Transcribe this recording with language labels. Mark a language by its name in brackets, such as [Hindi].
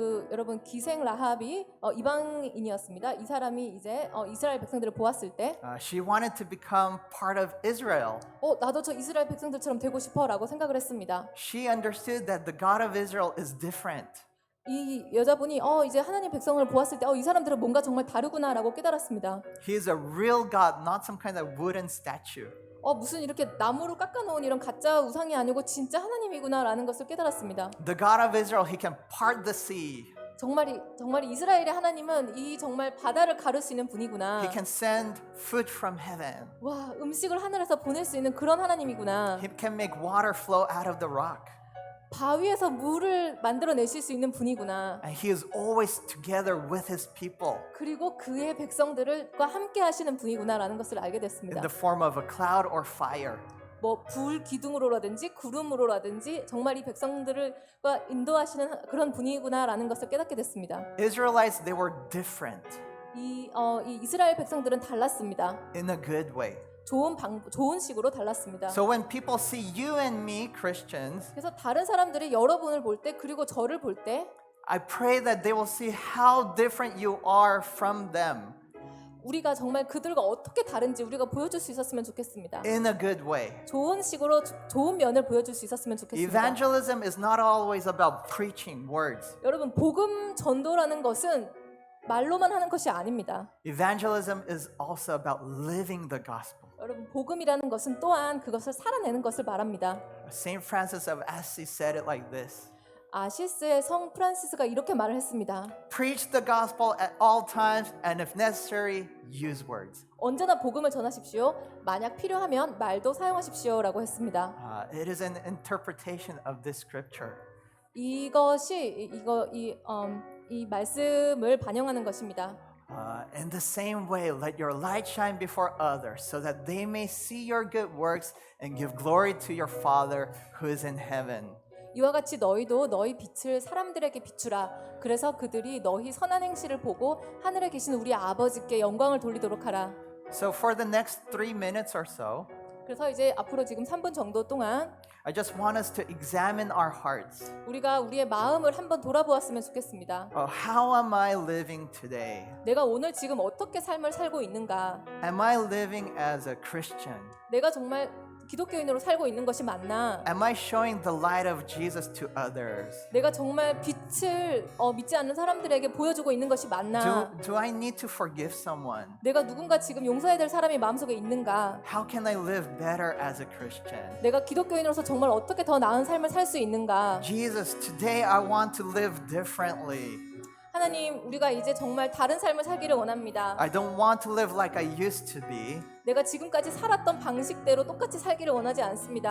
[Korean] 여러분 기생 라합이 이방인이었습니다. 이 사람이 이제 이스라엘 백성들을 보았을 때 [English] she wanted to become part of Israel. [Korean] 나도 저 이스라엘 백성들처럼 되고 싶어라고 생각을 했습니다. [English] She understood that the God of Israel is different. [Korean] 이 여자분이 이제 하나님 백성을 보았을 때 이 사람들은 뭔가 정말 다르구나라고 깨달았습니다. [English] He is a real God, not some kind of wooden statue. [Korean] 무슨 이렇게 나무로 깎아놓은 이런 가짜 우상이 아니고 진짜 하나님이구나라는 것을 깨달았습니다. [English] The God of Israel, he can part the sea. [Korean] 정말 이스라엘의 하나님은 이 정말 바다를 가를 수 있는 분이구나. [English] He can send food from heaven. [Korean] 와, 음식을 하늘에서 보낼 수 있는 그런 하나님이구나. [English] He can make water flow out of the rock. [Korean] 바위에서 물을 만들어내실 수 있는 분이구나. [English] And he is always together with his people [Korean] 그리고 그의 백성들과 함께 하시는 분이구나라는 것을 알게 [English] in [Korean] 됐습니다. [English] the form of a cloud or fire. [Korean] 뭐 불 기둥으로라든지 구름으로라든지 정말 이 백성들과 인도하시는 그런 분이구나라는 것을 깨닫게 됐습니다. [English] Israelites, they were different [Korean] 이 이스라엘 백성들은 달랐습니다. [English] in a good way. [Korean] 좋은 식으로 달랐습니다. [English] So when people see you and me, Christians, [Korean] 그래서 다른 사람들이 여러분을 볼 때 그리고 저를 볼 때 [English] I pray that they will see how different you are from them [Korean] 우리가 정말 그들과 어떻게 다른지 우리가 보여줄 수 있었으면 좋겠습니다. [English] in a good way. [Korean] 좋은 식으로 좋은 면을 보여줄 수 있었으면 좋겠습니다. [English] Evangelism is not always about preaching words. [Korean] 여러분 복음 전도라는 것은 말로만 하는 것이 아닙니다. [English] Evangelism is also about living the gospel. [Korean] 여러분 복음이라는 것은 또한 그것을 살아내는 것을 말합니다. [English] Saint Francis of Assisi said it like this. [Korean] 아시스의 성 프란시스가 이렇게 말을 했습니다. [English] Preach the gospel at all times and if necessary, use words. [Korean] 언제나 복음을 전하십시오. 만약 필요하면 말도 사용하십시오라고 했습니다. [English] It is an interpretation of this scripture. [Korean] 이것이 이 말씀을 반영하는 것입니다. [English] In the same way, let your light shine before others so that they may see your good works and give glory to your Father who is in heaven. [Korean] 이와 같이 너희도 너희 빛을 사람들에게 비추라. 그래서 그들이 너희 선한 행실을 보고 하늘에 계신 우리 아버지께 영광을 돌리도록 하라. [English] So for the next 3 minutes or so, [Korean] 그래서 이제 앞으로 지금 3분 정도 동안 [English] I just want us to examine our hearts. [Korean] 우리가 우리의 마음을 한번 돌아보았으면 좋겠습니다. [English] How am I living today? [Korean] 내가 오늘 지금 어떻게 삶을 살고 있는가? [English] Am I living as a Christian? [Korean] 내가 정말 기독교인으로 살고 있는 것이 맞나? [English] Am I showing the light of Jesus to others? [Korean] 내가 정말 빛을 믿지 않는 사람들에게 보여주고 있는 것이 맞나? [English] Do I need to forgive someone? [Korean] 내가 누군가 지금 용서해야 될 사람이 마음속에 있는가? [English] How can I live better as a Christian? [Korean] 내가 기독교인으로서 정말 어떻게 더 나은 삶을 살 수 있는가? [English] Jesus, today I want to live differently. [Korean] 하나님, 우리가 이제 정말 다른 삶을 살기를 원합니다. [English] I don't want to live like I used to be, [Korean] 내가 지금까지 살았던 방식대로 똑같이 살기를 원하지 않습니다.